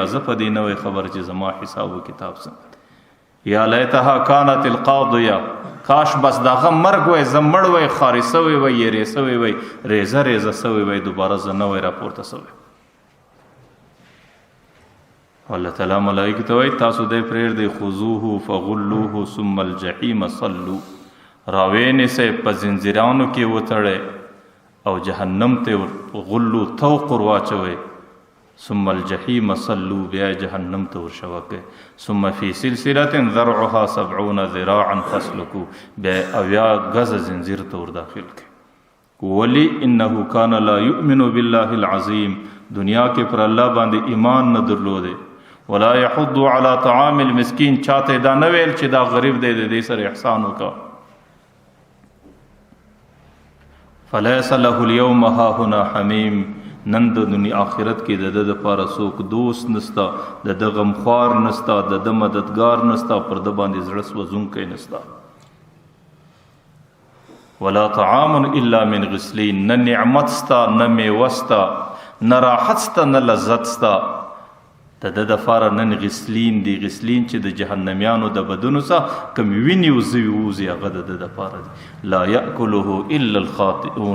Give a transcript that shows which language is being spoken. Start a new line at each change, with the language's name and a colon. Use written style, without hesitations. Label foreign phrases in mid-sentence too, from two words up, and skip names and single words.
Pashto: زه په دې نه وای خبر چې زما حساب و کتاب څنګه.
Arabic: یا لیتها کانت القاضیه.
Pashto: کاش بس دغه مرګ وای، زه مړ وای، خاري سوی وای، یېرې سوی وای، ریزه ریزه سوی وای، دوباره زه نه وای راپورته سوی. الله تعالی ملائکه ته وایي تاسو دې پرېږدئ،
Arabic: خذوه فغلوه ثم الجحیم صلوا.
Pashto: راویې نیسئ، په زنځیرانو کې وتړئ او جهنم ته غلو توق ور واچوئ.
Arabic: ثم الجحیم صلوا.
Pashto: بیا جهنم ته ورشوه کړئ.
Arabic: ثم فی سلسلة ذرعها 70 ذراعا فاسلکوه.
Pashto: بیا 80 غزه زنځیر ته ور داخل کړئ.
Arabic: ولی انه کان لا یؤمن بالله العظیم.
Pashto: دنیا کې پر الله باندې ایمان نه درلوده.
Arabic: ولا يحض على طعام المسكين.
Pashto: چاته دا نه ویل چې دا غریب دی، د دې سره احسان وکړه.
Arabic: فليس له اليوم ها هنا حمیم.
Pashto: نن د دنیا آخرت کې د د لپاره څوک دوست نستا، د د غمخوار نستا، د د مددگار نستا، پر د باندې زړه سوځونکی نستا.
Arabic: ولا طعام الا من غسلین.
Pashto: نه نعمت ستا، نه میوه ستا، نه راحت ستا، نه لذت ستا. د د دپاره نن غسلین دي. غسلین چې د جهنمیانو د بدنو څخه کوم وینې وځي هغه د د دپاره دي.
Arabic: لا یأکله الا الخاطئون.